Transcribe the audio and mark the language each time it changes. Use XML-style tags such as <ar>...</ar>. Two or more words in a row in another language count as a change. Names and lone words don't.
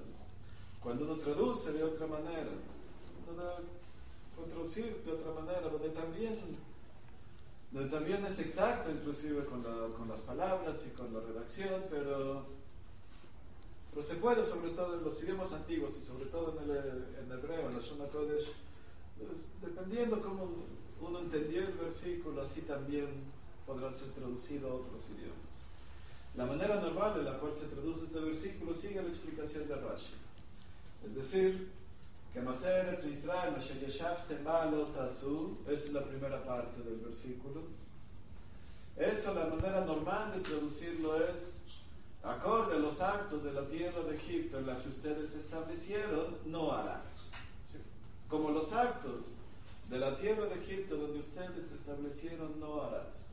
<es>Cuando uno traduce de otra manera, uno da por traducir de otra manera, donde también es exacto, inclusive con las palabras y con la redacción, pero se puede, sobre todo en los idiomas antiguos y sobre todo en hebreo, en la</es> <he>לשון קודש,</he> <es>pues, dependiendo cómo uno entendió el versículo, así también podrá ser traducido a otros idiomas. La manera normal en la cual se traduce este versículo sigue la explicación de Rashi, es decir,</es> <he>כמעשה ארץ מצרים אשר ישבתם בה לא תעשו,</he> <es>es la primera parte del versículo. Eso, la manera normal de traducirlo es: acorde a los actos de la tierra de Egipto en la que ustedes se establecieron, no harás. ¿Sí? Como los actos de la tierra de Egipto donde ustedes se establecieron, no harás.</es>